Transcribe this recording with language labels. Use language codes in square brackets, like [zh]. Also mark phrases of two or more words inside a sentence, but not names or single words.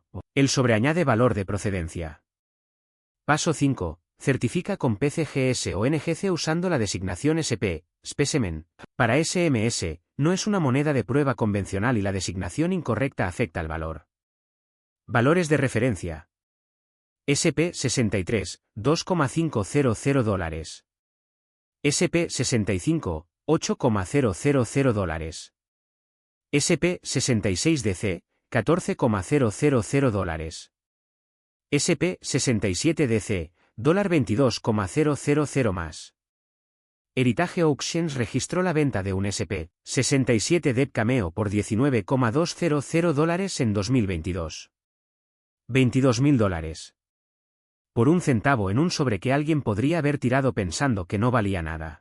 [es] El sobre añade valor de procedencia. Paso 5. Certifica con PCGS o NGC usando la designación SP, Specimen. Para SMS, no es una moneda de prueba convencional y la designación incorrecta afecta al valor. Valores de referencia. SP63, $2,500. SP65, $8,000. SP66DC, $14,000. SP67DC, $22,000 más. Heritage Auctions registró la venta de un SP67 Depth Cameo por $19,200 en 2022. $22.000. Por un centavo en un sobre que alguien podría haber tirado pensando que no valía nada.